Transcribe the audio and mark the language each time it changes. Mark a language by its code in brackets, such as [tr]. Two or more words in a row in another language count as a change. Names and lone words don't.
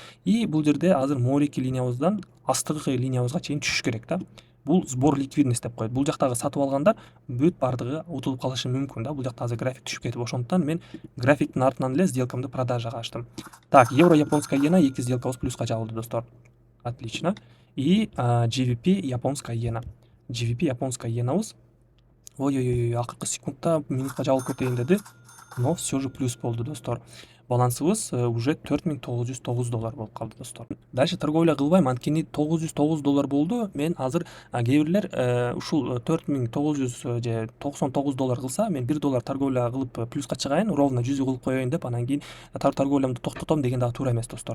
[ky] И бул жерде азыр моорики линиябыздан астыңкы линиябызга чейин түшүш керек да. Бул [ru] сбор ликвидность [ky] деп коет. Бул жактагы сатып алгандар бүт бардыгы утулуп калышы мүмкүн да. Бул жакта азыр график түшүп кетип, ошондуктан мен графиктин артынан эле сделкамды продажага ачтым. Так, [ru] евро японская иена [ky] 2 сделкабыз плюска жабылды, достор. [ru] Отлично. И GBP японская иена. [ky] GBP японская иенабыз ой, акыркы секундта минутка жабылып кетейин деди, [ru] но все же плюс [ky] болду, достор. Балансыбыз уже $4909 болуп калды, достор. [ru] Дальше торговля [ky] кылбайм, анткени $909 болду. Мен азыр кээ бирлер ушул $4900 же $99 кылса, мен $1 торговля кылып плюска чыгайын, ровно 100 кылып коеюн деп, анан кийин торговлямды токтотом деген дагы туура эмес, достор.